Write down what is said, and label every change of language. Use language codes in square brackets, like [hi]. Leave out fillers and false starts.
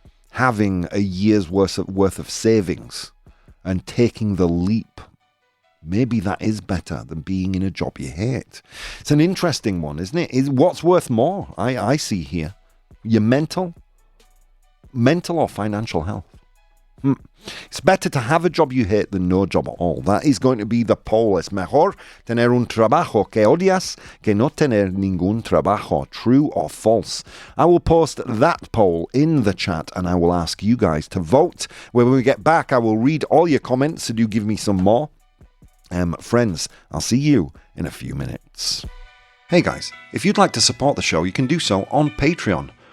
[en] Having a year's worth of savings and taking the leap, maybe that is better than being in a job you hate. It's an interesting one, isn't it? What's worth more? I see here. Your mental or financial health. It's better to have a job you hate than no job at all. That is going to be the poll. [es] Es mejor tener un trabajo que odias que no tener ningún trabajo. [en] True or false? I will post that poll in the chat and I will ask you guys to vote. When we get back, I will read all your comments, so do give me some more. Friends, I'll see you in a few minutes. Hey guys, if you'd like to support the show, you can do so on Patreon.